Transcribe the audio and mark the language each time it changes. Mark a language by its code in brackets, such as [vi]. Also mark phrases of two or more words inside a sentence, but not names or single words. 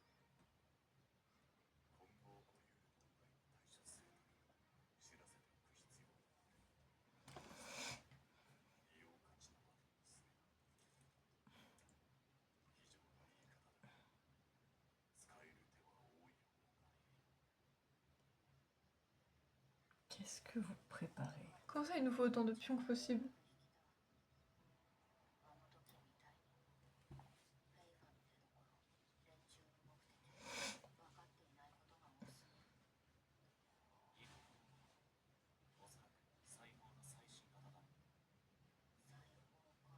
[ja] 今後起こりうる問題に対処するために知らせておく必要がある。利用価値のある娘だ。非常な言い方だが使える手は多い方がいい。 [fr] Qu'est-ce que vous préparez? Comment ça, il nous faut autant de pions que possible? [ja] あの時みたいにフェイファの出所、連中の目的、分かっていないことが多すぎる。おそらく最高の最新型だ。裁縫か。